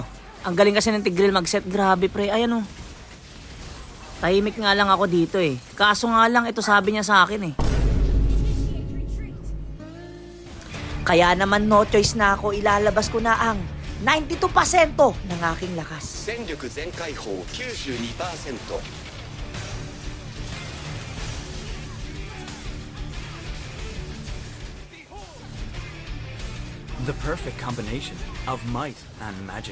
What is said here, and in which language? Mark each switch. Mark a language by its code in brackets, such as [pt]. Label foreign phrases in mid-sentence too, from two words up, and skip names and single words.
[tl] Ang galing kasi ng Tigreal mag-set. Grabe pre. Ayan o. Tahimik nga lang ako dito eh. Kaso nga lang ito sabi niya sa akin eh. Kaya naman [en] no choice [tl] na ako. Ilalabas ko na ang 92% ng aking lakas. [ja] 戦力全開砲 92%。 [en] The perfect combination of might and magic.